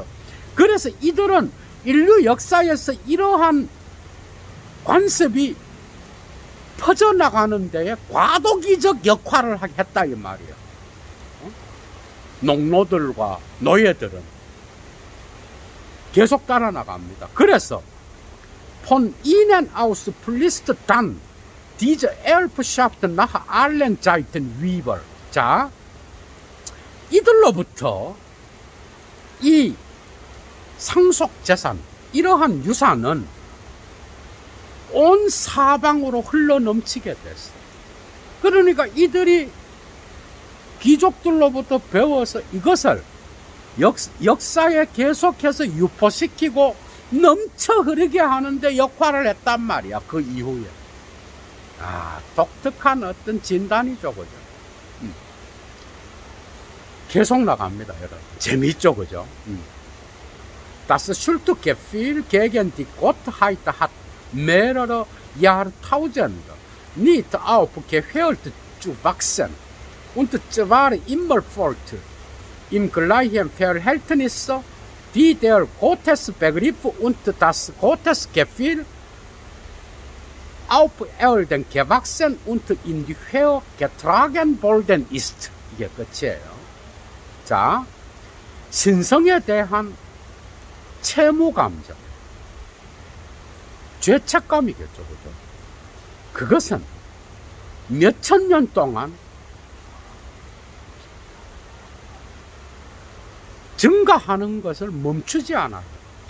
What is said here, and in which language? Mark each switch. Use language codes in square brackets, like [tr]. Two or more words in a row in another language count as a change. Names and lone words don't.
[ko] 그래서 이들은 인류 역사에서 이러한 관습이 퍼져나가는 데에 과도기적 역할을 했다, 이 말이야. 농노들과 노예들은 계속 따라 나갑니다. [de] 그래서 von ihnen aus fließt dann diese Erbschaft nach allen Seiten über. [ko] 자, 이들로부터 이 상속재산, 이러한 유산은 온 사방으로 흘러넘치게 됐어. 그러니까 이들이 귀족들로부터 배워서 이것을 역사에 계속해서 유포시키고 넘쳐 흐르게 하는데 역할을 했단 말이야, 그 이후에. 독특한 어떤 진단이죠, 그죠? 계속 나갑니다, 여러분. 재밌죠, 그죠? [de] Das Schuldgefühl gegen die Gottheit hat mehrere Jahrtausende nicht aufgehört zu wachsen, und zwar immerfort im gleichen Verhältnis, wie der Gottesbegriff und das Gottesgefühl auf Erden gewachsen und in die Höhe getragen worden ist. [ko] 이게 끝이에요. 자, 신성에 대한 채무감정, 죄책감이겠죠, 그죠? 그것은 몇천 년 동안 증가하는 것을 멈추지 않아요.